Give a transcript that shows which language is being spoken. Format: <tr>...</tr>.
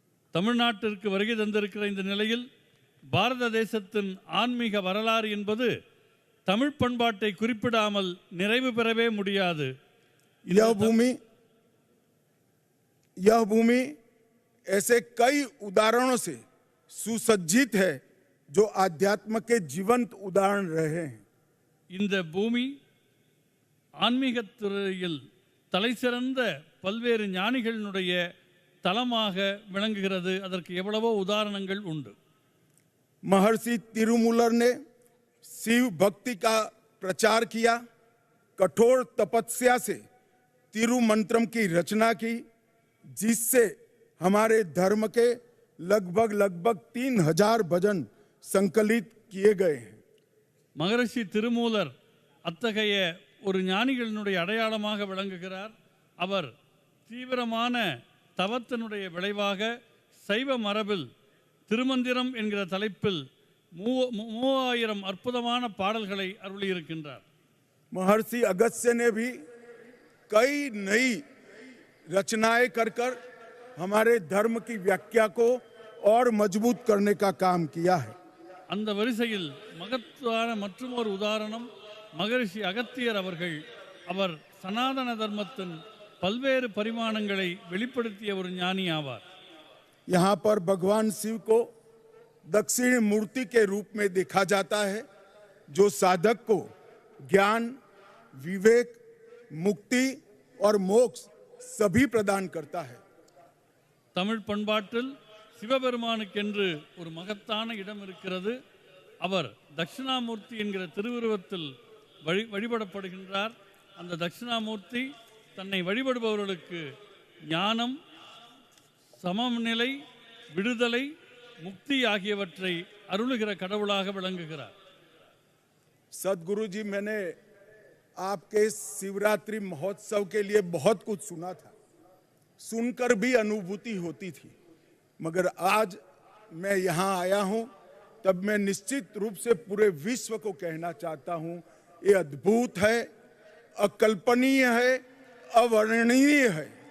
<ta>தமிழ்நாட்டிற்கு வருகை தந்திருக்கிற இந்த நிலையில் பாரத தேசத்தின் ஆன்மீக வரலாறு என்பது தமிழ் பண்பாட்டை குறிப்பிடாமல் நிறைவு பெறவே முடியாது.</ta> <hi>यह भूमि ऐसे कई उदाहरणों से सुसज्जित है जो आध्यात्म के जीवंत उदाहरण रहे हैं.</hi> <ta>இந்த பூமி ஆன்மீகத் துறையில் தலைசிறந்த பல்வேறு ஞானிகளினுடைய தலமாக விளங்குகிறது. அதற்கு எவ்வளவோ உதாரணங்கள் உண்டு.</ta> <hi>महर्षि तिरुमूलर ने शिव भक्ति का प्रचार किया. कठोर तपस्या से तिरुमंत्रम की रचना की, जिससे हमारे धर्म के लगभग 3000 भजन संकलित किए गए हैं.</hi> <ta>மகரிஷி திருமூலர் அத்தகைய ஒரு ஞானிகளினுடைய அடையாளமாக விளங்குகிறார். அவர் தீவிரமான தவத்தினுடைய விளைவாக சைவ மரபில் திருமந்திரம் என்கிற தலைப்பில் 3000 அற்புதமான பாடல்களை அருளியிருக்கின்றார்.</ta> <hi>महर्षि अगस्त्य ने भी कई नई रचनाएं कर हमारे धर्म की व्याख्या को और मजबूत करने का काम किया है.</hi> <ta>அந்த வரிசையில் மகத்தான மற்றொரு உதாரணம் மகரிஷி அகத்தியர் அவர்கள். அவர் சனாதன தர்மத்தின் பல்வேறு பரிமாணங்களை வெளிப்படுத்திய ஒரு ஞானி ஆவார்.</ta> <hi>यहाँ पर भगवान शिव को दक्षिण मूर्ति के रूप में देखा जाता है, जो साधक को ज्ञान, विवेक, मुक्ति और मोक्ष सभी प्रदान करता है.</hi> <ta>தமிழ் பண்பாட்டில் சிவபெருமானுக்கென்று ஒரு மகத்தான இடம் இருக்கிறது. அவர் தட்சிணாமூர்த்தி என்கிற திருவுருவத்தில் வழிபடப்படுகின்றார். அந்த தட்சிணாமூர்த்தி தன்னை வழிபடுபவர்களுக்கு ஞானம், சமநிலை, விடுதலை, முக்தி ஆகியவற்றை அருளுகிற கடவுளாக விளங்குகிறார்.</ta> <hi>सदगुरु जी, मैंने आपके शिवरात्रि महोत्सव के लिए बहुत कुछ सुना था, सुनकर भी अनुभूति होती थी, मगर आज मैं यहाँ आया हूँ तब मैं निश्चित रूप से पूरे विश्व को कहना चाहता हूँ, ये अद्भुत है, अकल्पनीय है, अवर्णनीय है.</hi>